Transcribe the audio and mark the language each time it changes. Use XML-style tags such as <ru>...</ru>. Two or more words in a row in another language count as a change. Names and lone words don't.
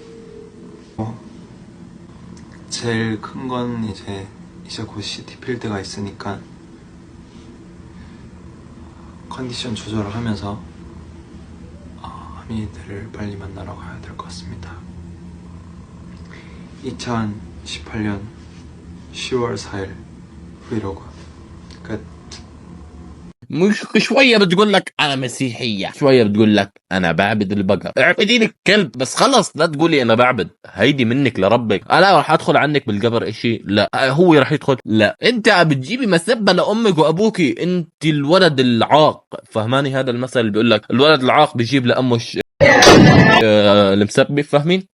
<ko>제일 큰 건 이제 곧 시티필드가 있으니까 컨디션 조절을 하면서 아미들을 빨리 만나러 가야 될 것 같습니다. 2018년 10월 4일 브이로그 끝.</ko> <ar>مش شوية بتقول لك أنا مسيحية، شوية بتقول لك أنا بعبد البقر. اعبدين الكلب بس خلص، لا تقولي أنا بعبد. هيدي منك لربك. أنا راح أدخل عنك بالقبر إشي؟ لا. هو راح يدخل؟ لا. أنت بتجيبي مسبة لأمك وأبوكي. أنت الولد العاق، فهماني هذا المثل اللي بيقول لك الولد العاق بيجيب لأمه المسبة، فاهمين؟</ar>